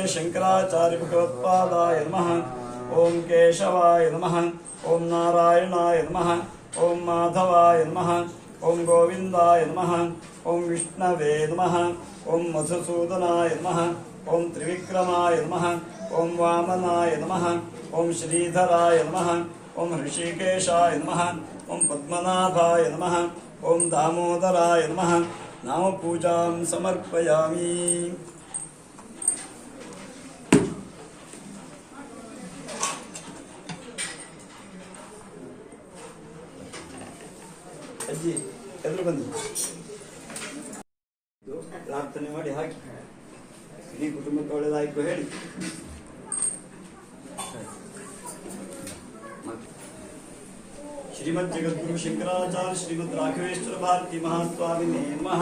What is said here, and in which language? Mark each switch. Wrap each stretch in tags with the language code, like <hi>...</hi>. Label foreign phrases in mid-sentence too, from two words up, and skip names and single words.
<sa>शंकराचार्य भगवत्पादाय नमः ओम केशवाय नमः ओम नारायणाय नमः ओम माधवाय नमः ओम गोविंदाय नमः ओम विष्णवे नमः ओम मधुसूदनाय नमः ओम त्रिविक्रमाय नमः ओम वामनाय नमः ओम श्रीधराय नमः ओम ऋषिकेशाय नमः ओम पद्मनाभाय नमः ओम दामोदराय नमः नाम पूजां समर्पयामि।</sa> <kn>ಅಜ್ಜಿ ಎದುರು ಬನ್ನಿ, ಪ್ರಾರ್ಥನೆ ಮಾಡಿ ಹಾಕಿ ಇಡೀ ಕುಟುಂಬಕ್ಕೆ ಒಳ್ಳೆದಾಯ್ತು ಹೇಳಿ.</kn> <sa>श्रीमद् जगद्गुरु शंकराचार्य श्रीमद् राघवेश्वर भारती महास्वामिने नमः।</sa>